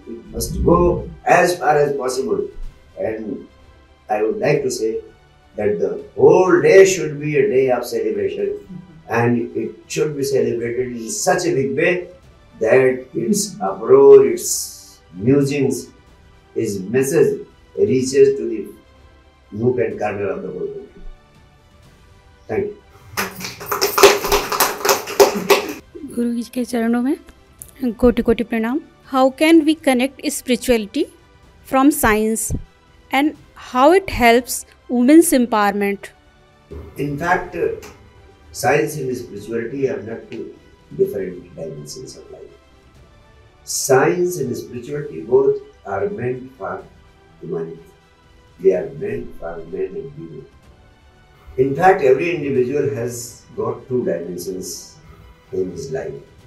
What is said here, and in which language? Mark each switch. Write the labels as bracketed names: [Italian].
[English] It must go as far as possible. And I would like to say that the whole day should be a day of celebration, and it should be celebrated in such a big way that its uproar, its musings, its message reaches to the nook and corner of the whole country. Thank you. [Hindi] गुरु जी के चरणों में कोटि कोटि प्रणाम. [English] How can we connect spirituality from science and how it helps women's empowerment? In fact, science and spirituality are not two different dimensions of life. Science and spirituality both are meant for humanity. They are meant for men and women. In fact, every individual has got two dimensions in his life.